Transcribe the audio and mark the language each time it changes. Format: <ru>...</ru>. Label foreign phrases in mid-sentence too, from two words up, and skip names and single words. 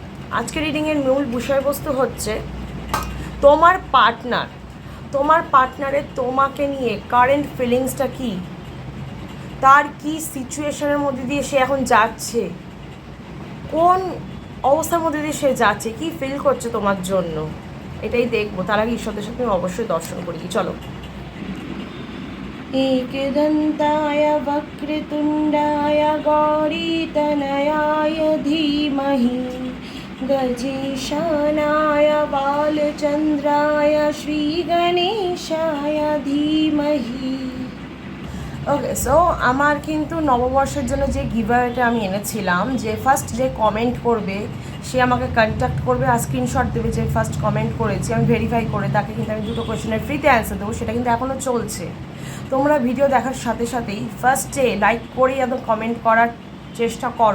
<bn>আজকের রিডিংয়ের মূল বিষয়বস্তু হচ্ছে তোমার পার্টনারের তোমাকে নিয়ে কারেন্ট ফিলিংসটা কি, তার কি সিচুয়েশনের মধ্যে দিয়ে সে এখন যাচ্ছে, কোন অবস্থার মধ্যে দিয়ে সে যাচ্ছে, কি ফিল করছে তোমার জন্য, এটাই দেখবো। তার আগে ঈশ্বরের সাথে আমি অবশ্যই দর্শন করি। চলো।</bn> <sa>एकदन्ताय वक्रतुण्डाय गौरीतनयाय धीमहि गजेशानाय बालचन्द्राय श्रीगणेशाय धीमहि।</sa> <en>OK, so</en> <bn>আমার কিন্তু নববর্ষের জন্য যে গিভঅ্যাওয়েটা আমি এনেছিলাম, যে ফার্স্ট যে কমেন্ট করবে সে আমাকে কন্ট্যাক্ট করবে আর স্ক্রিনশট দেবে যে</bn> <en>first comment</en> <bn>করেছি, আমি ভেরিফাই করে তাকে কিন্তু আমি 2টো কোয়েশ্চেনের ফ্রিতে অ্যান্সার দেবো। সেটা কিন্তু এখনও চলছে। তোমরা ভিডিও দেখার সাথে সাথেই ফার্স্টে লাইক করেই একদম কমেন্ট করার চেষ্টা করো।</bn>